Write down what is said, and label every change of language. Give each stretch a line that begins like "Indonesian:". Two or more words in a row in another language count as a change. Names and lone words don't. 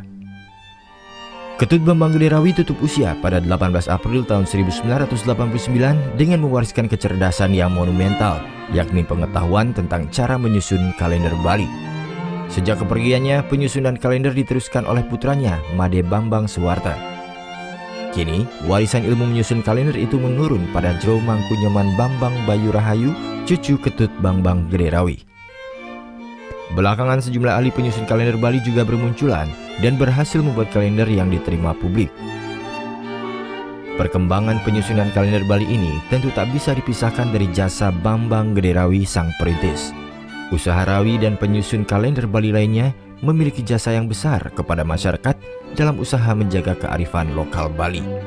Indonesian: Ketut Bambang Gederawi tutup usia pada 18 April tahun 1989 dengan mewariskan kecerdasan yang monumental, yakni pengetahuan tentang cara menyusun kalender Bali. Sejak kepergiannya, penyusunan kalender diteruskan oleh putranya, Made Bambang Suwarta. Kini, warisan ilmu menyusun kalender itu menurun pada Jero Mangku Nyoman Bambang Bayu Rahayu, cucu Ketut Bambang Gederawi. Belakangan sejumlah ahli penyusun kalender Bali juga bermunculan dan berhasil membuat kalender yang diterima publik. Perkembangan penyusunan kalender Bali ini tentu tak bisa dipisahkan dari jasa Bambang Gederawi sang perintis. Usaha Rawi dan penyusun kalender Bali lainnya memiliki jasa yang besar kepada masyarakat dalam usaha menjaga kearifan lokal Bali.